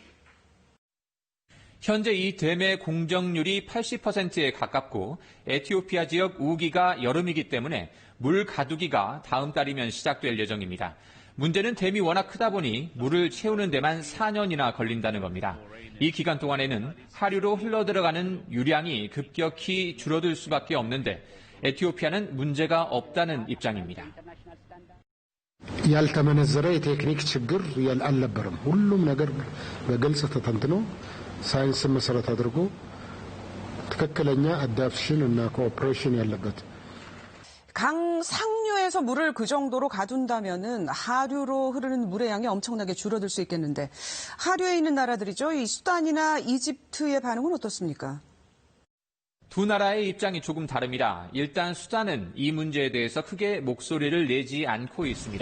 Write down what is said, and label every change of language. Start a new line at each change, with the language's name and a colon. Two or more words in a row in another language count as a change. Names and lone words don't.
Korean: 현재 이 댐의 공정률이 80%에 가깝고 에티오피아 지역 우기가 여름이기 때문에 물 가두기가 다음 달이면 시작될 예정입니다. 문제는 댐이 워낙 크다 보니 물을 채우는 데만 4년이나 걸린다는 겁니다. 이 기간 동안에는 하류로 흘러들어가는 유량이 급격히 줄어들 수밖에 없는데 에티오피아는 문제가 없다는 입장입니다.
Amharic: ያልተመነዘረ የቴክኒክ ችግር አልነበረም። ሁሉም ነገር በግልጽ ተተንትኖ ሳይንስን መሰረት አድርጎ ትክክለኛ አዳፕሽን እና ኮኦፐሬሽን ያለበት
Korean: 강 상류에서 물을 그 정도로 가둔다면은 하류로 흐르는 물의 양이 엄청나게 줄어들 수 있겠는데 하류에 있는 나라들이죠. 이 수단이나 이집트의 반응은 어떻습니까? 두 나라의 입장이 조금 다릅니다. 일단 수단은 이 문제에 대해서 크게 목소리를 내지 않고 있습니다.